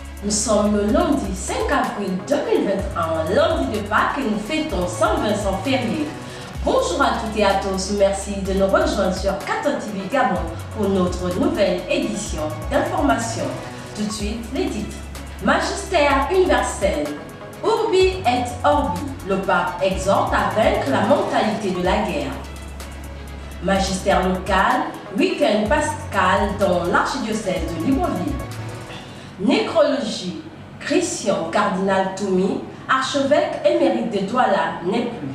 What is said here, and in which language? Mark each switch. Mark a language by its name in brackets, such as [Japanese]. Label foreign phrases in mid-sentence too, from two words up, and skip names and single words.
[French] sommes le lundi 5 avril 2021, lundi de Pâques, et nous fêtons Saint-Vincent férié. Bonjour à toutes et à tous, merci de nous rejoindre sur Cathon TV Gabon pour notre nouvelle édition d'information. Tout de suite, les titres. Magistère universel. [Latin] Urbi et Orbi, [French] le pape exhorte à vaincre la mentalité de la guerre. Magistère local, week-end pascal dans l'archidiocèse de Libreville. Nécrologie, Christian Cardinal Toumi, archevêque émérite de Douala, n'est plus.